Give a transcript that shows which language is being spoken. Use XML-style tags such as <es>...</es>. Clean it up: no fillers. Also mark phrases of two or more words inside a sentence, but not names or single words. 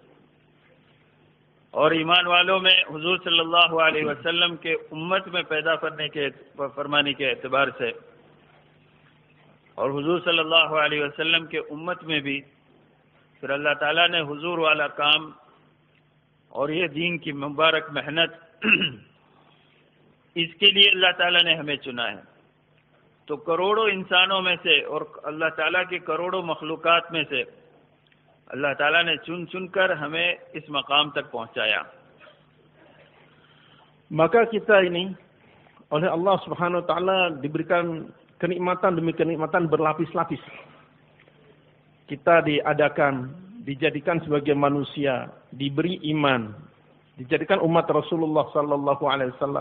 <ur>اور ایمان والوں میں حضور</ur> <ar>صلی اللہ علیہ وسلم</ar> <ur>کے امت میں پیدا فرمانے کے اعتبار سے، اور حضور</ur> <ar>صلی اللہ علیہ وسلم</ar> <ur>کے امت میں بھی پھر اللہ تعالیٰ نے حضور والا کام اور یہ دین کی مبارک محنت اس کے لیے اللہ تعالیٰ نے ہمیں چنا ہے. تو کروڑوں انسانوں میں سے اور اللہ تعالیٰ کی کروڑوں مخلوقات میں سے اللہ تعالیٰ نے چن چن کر ہمیں اس مقام تک پہنچایا.</ur> <id>Maka kita ini oleh</id> <ar>الله سبحانه وتعالى</ar> <id>diberikan kenikmatan demi kenikmatan berlapis-lapis. Kita diadakan, dijadikan sebagai manusia, diberi iman, dijadikan umat Rasulullah</id> <ar>صلى الله عليه وسلم.</ar>